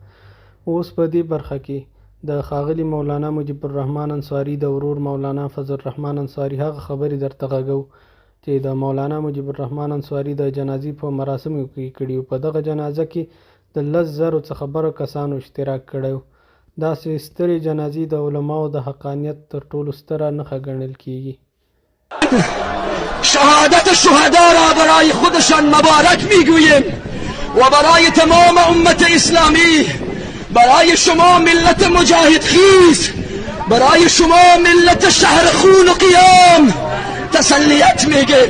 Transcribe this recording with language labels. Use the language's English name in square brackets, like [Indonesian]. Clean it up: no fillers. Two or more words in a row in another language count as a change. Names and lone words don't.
[Pashto] اوس په دې برخه کې د ښاغلي مولانا مجیب الرحمن انصاري د ورور مولانا فضل الرحمن انصاري هغه خبرې درته غږو چې د مولانا مجیب الرحمن انصاري د جنازې په مراسمو کې کړي. په دغه جنازه کې د 10,000 څخه خبرو کسانو اشتراک کړی. داسې سترې جنازې د علماو د حقانیت تر ټولو ستره نښه ګڼل کیږي. [Persian] شهادت شهدا را برای خودشان مبارک میگوییم و برای تمام امت اسلامی، برای شما ملت مجاهد خیز، برای شما ملت شهر خون و قیام تسلیت میگیم.